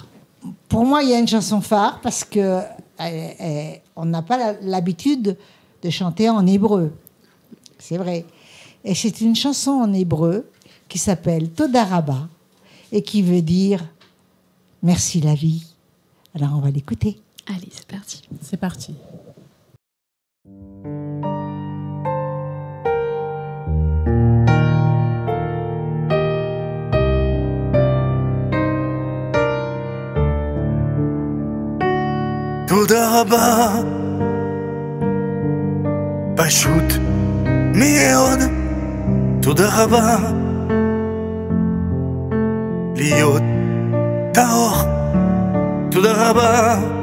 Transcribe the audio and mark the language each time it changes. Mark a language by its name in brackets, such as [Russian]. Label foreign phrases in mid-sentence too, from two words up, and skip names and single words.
[French] Pour moi, il y a une chanson phare parce que on n'a pas l'habitude de chanter en hébreu. C'est vrai. Et c'est une chanson en hébreu qui s'appelle Toda Rabba et qui veut dire merci la vie. Alors on va l'écouter. Allez, c'est parti. C'est parti. [Hebrew] תודה רבה, פשוט מאוד, תודה רבה, להיות טהור, תודה רבה,